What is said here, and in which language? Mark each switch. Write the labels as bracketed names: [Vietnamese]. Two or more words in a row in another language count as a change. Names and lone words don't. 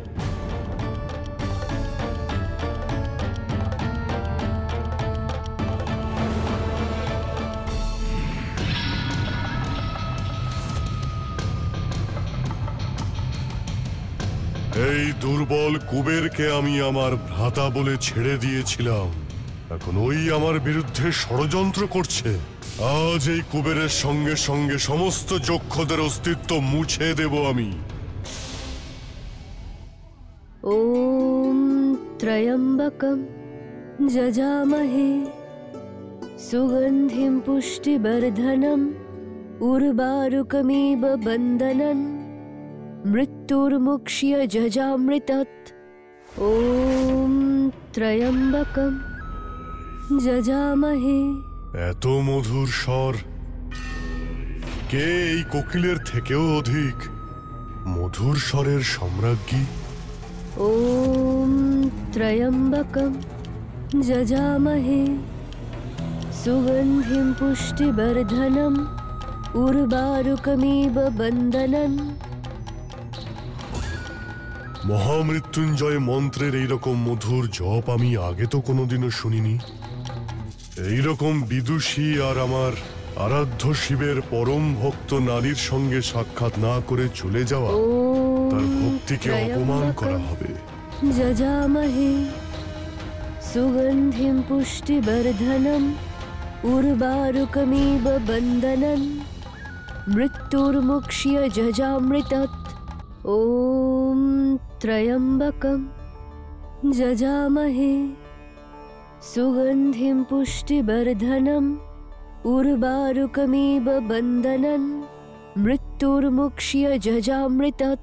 [Bangla] এই দুর্বল কুবেরকে আমি আমার ভ্রাতা বলে ছেড়ে দিয়েছিলাম, এখন ওই আমার বিরুদ্ধে ষড়যন্ত্র করছে। আজ এই কুবেরের সঙ্গে সঙ্গে সমস্ত যক্ষদের অস্তিত্ব মুছে দেব আমি। [Sanskrit] ওম ত্রয়ম্বকম যজামহে সুগন্ধিম পুষ্টিবর্ধনম উর্বারুকমিব বন্দনম মৃত্যুর্মুক্ষ্য যজামৃতৎ। ওম ত্রয়ম্বকম যজামহে। [Bangla] এত মধুর স্বর, কে এই কোকিলের থেকেও অধিক মধুর স্বরের সম্রাজ্ঞী? [Sanskrit] ওম ত্রয়ম্বকম যজামহে সুগন্ধিম পুষ্টিবর্ধনম উর্বারুকমিব বন্দনম। [Bangla] মহামৃত্যুঞ্জয় মন্ত্রের এইরকম মধুর জপ আমি আগে তো কোনোদিনও শুনিনি। এইরকম বিদুষী আর আমার আরাধ্য শিবের পরম ভক্ত নারীর সঙ্গে সাক্ষাৎ না করে চলে যাওয়া, তার ভক্তিকে অপমান করা হবে। [Sanskrit] যজামহে সুগন্ধিম পুষ্টিবর্ধনম উর্বারুকমিব বন্দনম মৃত্যুর্মুক্ষ্য যজামৃতৎ। ওম ত্রয়ম্বকম যজামহে সুগন্ধিম পুষ্টিবর্ধনম উর্বারুকমিব বন্দনম মৃত্যুর্মুক্ষ্য যজামৃতৎ।